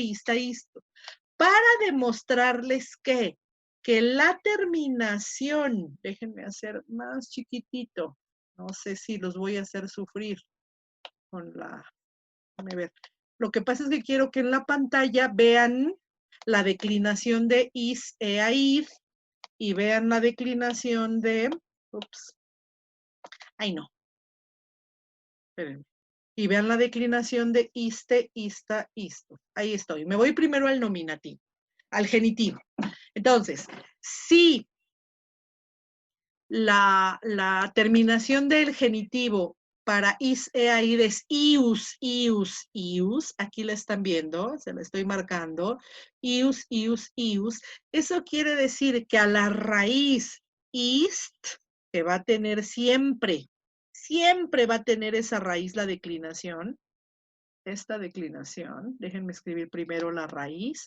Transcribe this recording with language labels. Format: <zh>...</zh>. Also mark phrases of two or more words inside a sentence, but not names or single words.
<es>Para demostrarles que la terminación, déjenme hacer más chiquitito, no sé si los voy a hacer sufrir con déjenme ver. Lo que pasa es que quiero que en la pantalla vean la declinación de</es> <la>is, a, id,</la> <es>y vean la declinación de, ay no, espérenme. Y vean la declinación de</es> <la>iste, ista,</la> <es>isto. Ahí estoy. Me voy primero al nominativo, al genitivo. Entonces, si la terminación del genitivo para</es> <la>is, ea, id</la> <es>es ius, aquí la están viendo, se la estoy marcando, ius, eso quiere decir que a la raíz ist, que va a tener siempre va a tener esa raíz la declinación, esta declinación, déjenme escribir primero la raíz.</es>